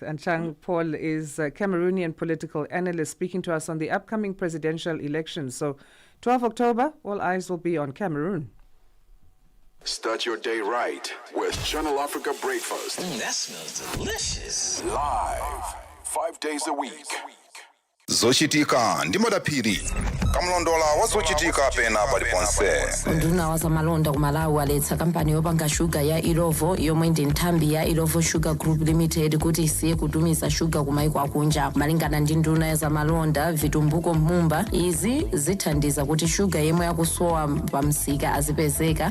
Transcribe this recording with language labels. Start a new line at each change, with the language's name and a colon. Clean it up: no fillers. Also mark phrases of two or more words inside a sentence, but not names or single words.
English: And Chang Paul is a Cameroonian political analyst speaking to us on the upcoming presidential elections. So 12 October, all eyes will be on Cameroon. Start your day right with Channel Africa Breakfast. That smells delicious. Live 5 days a week.
Nyanja: zochitika ndi madaphiri kamlondola wa zochitika pena paliponse. Nduna wazamalonda ku Malawi aletsa kampani yopanga shuga ya Ilovo yomwe ndi nthambi ya Ilovo Sugar Group Limited kuti isiye kutumiza shuga ku maiko akunja. Malingana ndi nduna ya zamalonda Vitumbuko Mumba, izi zithandiza kuti shuga yemwe yakusowa pa msika azipezeka.